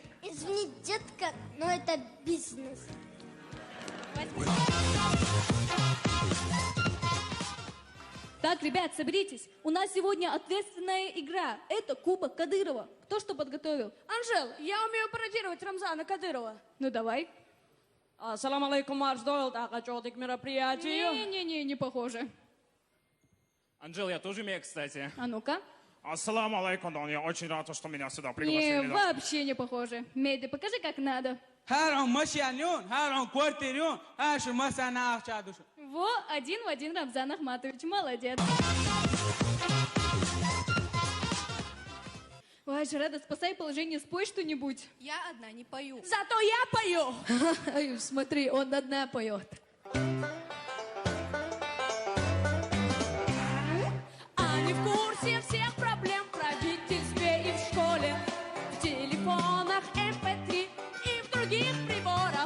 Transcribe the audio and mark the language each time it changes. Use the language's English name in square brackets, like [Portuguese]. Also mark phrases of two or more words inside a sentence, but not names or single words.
[Russian] Извини, детка, но это бизнес. Так, ребят, соберитесь. У нас сегодня ответственная игра. Это Кубок Кадырова. Кто что подготовил? Анжел, я умею пародировать Рамзана Кадырова. Ну, давай. [Arabic] السلام عليكم, [Russian] Марс Дойл, так, отчетик мероприятию. Не-не-не, не похоже. Анжел, я тоже умею, кстати. А ну-ка. [Arabic] السلام عليكم, [Russian] Дон, я очень рад, что меня сюда Не, пригласили. вообще не похоже. Меди, покажи, как надо. Харон машианьон, харон квартирьон, ашу масана ахчадушу. Во, один в один Рамзан Ахматович. Молодец. Ой, Жирада, спасай положение, спой что-нибудь. Я одна не пою. Зато я пою. Смотри, он одна поет. Они в курсе всех проблем в родительстве и в школе, в телефонах MP3 и в других приборах.